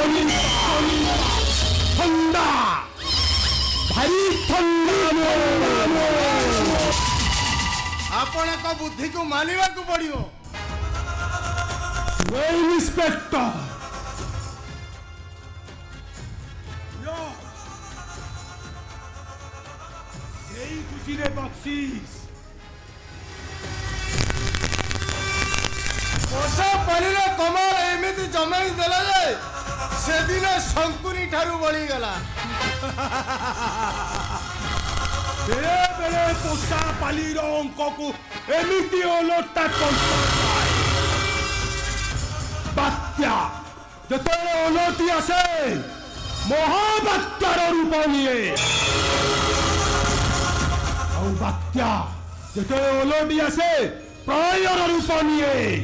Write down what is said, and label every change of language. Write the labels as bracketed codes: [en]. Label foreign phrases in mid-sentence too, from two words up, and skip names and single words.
[or] ଥଣ୍ଡା ଭାରି ଥଣ୍ଡା ଆପଣଙ୍କ ବୁଦ୍ଧିକୁ ମାନିବାକୁ ପଡ଼ିବ। ଇନ୍ସପେକ୍ଟର ଏଇ ଖୁସିରେ ବକସିସ ପୋଷା ପାଣିର କମାଲ ଏମିତି ଜମାଇ ଦେଲା ଯେ ସେଦିନ ଶଙ୍କୁନି ଠାରୁ ବଳିଗଲା। ବେଳେ ବେଳେ ପୋଷା ପାଲିର ଅଙ୍କକୁ ଏମିତି ଓଲଟା କରିଥାଏ ବାତ୍ୟା ଯେତେବେଳେ ଓଲଟି ଆସେ ମହାବାତ୍ୟାର ରୂପ ନିଏ ଆଉ ବାତ୍ୟା ଯେତେବେଳେ ଓଲଟି ଆସେ ପ୍ରଳୟର ରୂପ ନିଏ